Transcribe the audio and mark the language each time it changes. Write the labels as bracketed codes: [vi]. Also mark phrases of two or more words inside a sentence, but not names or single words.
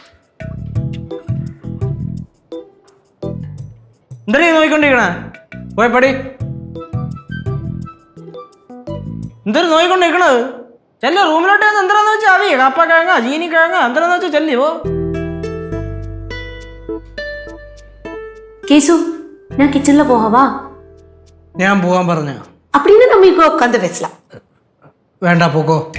[ml] എന്താ നീ നോയിക്കൊണ്ടിരിക്കണ? പോയി പടി. എന്തൊരു നോയിക്കൊണ്ടിരിക്കണത്? ചെല്ല റൂമിലോട്ട് എന്താന്ന് വെച്ചാൽ അവി കപ്പക്കിഴങ്ങ ചീനിക്കിഴങ്ങ എന്താന്ന് വെച്ചാൽ ചെല്ലി പോ. [ta] கேசு நான் கிச்சன்ல போகவா? [ml] ഞാൻ പോവാൻ പറഞ്ഞ? [ta] அப்படின்னு நம்ம இப்போ உட்காந்து பேசலாம். [ml] വേണ്ട, പോക്കോ.